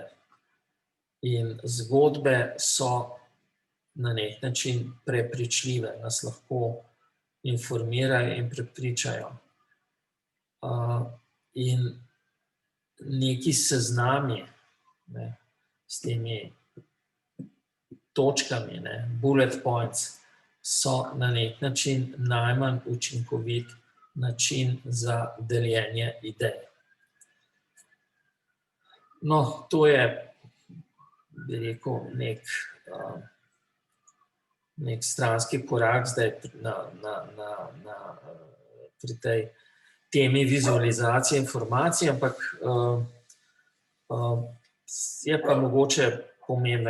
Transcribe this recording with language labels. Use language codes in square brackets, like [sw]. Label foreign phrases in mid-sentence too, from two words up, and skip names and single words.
[sl] In zgodbe so na nek način prepričljive, nas lahko informirajo in prepričajo. In neki seznami, s temi točkami, [en] bullet points, [sl] so na nek način najmanj učinkovit način za deljenje idej. No, to je, bi rekel, nek stranski korak zdaj pri tej temi vizualizacije informacij, ampak je pa mogoče pomembno.